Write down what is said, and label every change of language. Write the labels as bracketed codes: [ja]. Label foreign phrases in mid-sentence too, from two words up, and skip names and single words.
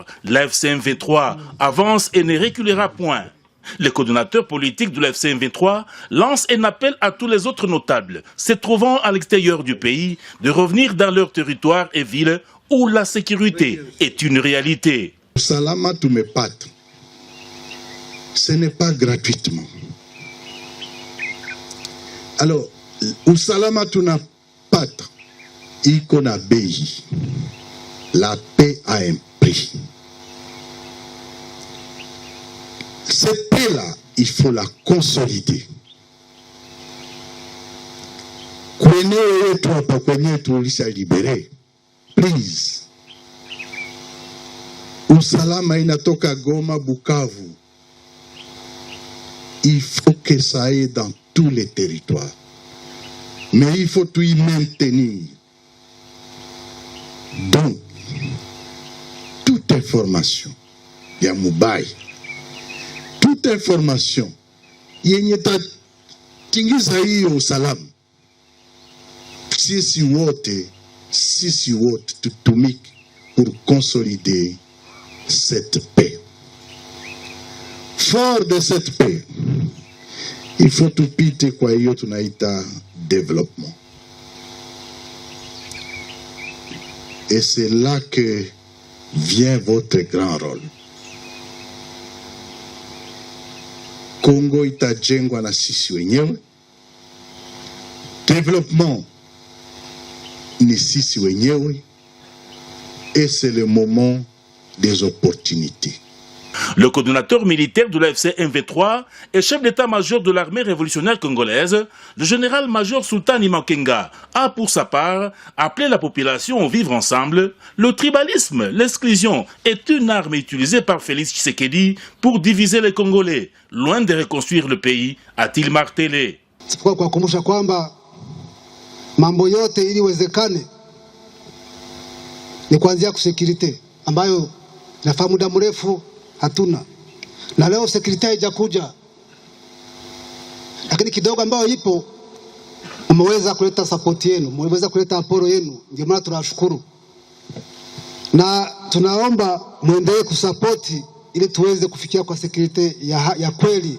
[fr] La F-123 avance et ne reculera point. Le coordonnateur politique de la F-123 lance un appel à tous les autres notables se trouvant à l'extérieur du pays de revenir dans leur territoire et villes où la sécurité est une réalité. [sw] Usalama tumepata, [fr] ce n'est pas gratuitement. Alors, [sw] usalama tunapata iko na bei. [fr] La paix a un prix. Cette paix-là, il faut la consolider. Please. [sw] Usalama inatoka Goma, Bukavu. [fr] Il faut que ça aille dans tous les territoires. Mais il faut tout y maintenir. Donc, toute information, il y a Moubaï. Toute information, [sw] yenye tingiza hiyo usalama. Sisi wote tutumike [fr] pour consolider cette paix. Fort de cette paix, il faut [sw] tupite kwa hiyo tunaita [fr] développement. Et c'est là que vient votre grand rôle. [sw] Congo itajengwa na sisi wenyewe. Développement ni sisi wenyewe. [fr] Et c'est le moment des opportunités. Le coordonnateur militaire de la FC-123 et chef d'état-major de l'armée révolutionnaire congolaise, le général-major Sultani Makenga, a pour sa part appelé la population au vivre ensemble. Le tribalisme, l'exclusion est une arme utilisée par Félix Tshisekedi pour diviser les Congolais, loin de reconstruire le pays, a-t-il martelé. [sw] Kwa kukumbusha kwamba mambo yote ili wezekane ni kuanzia kusekirite ambayo nafahamu muda mrefu hatuna, na leo sekirite haijakuja, lakini kidogo ambayo ipo umeweza kuleta support yenu, umeweza kuleta aporo yenu, ndio maana tunashukuru na tunaomba muendelee kusapoti ili tuweze kufikia kwa sekirite ya kweli.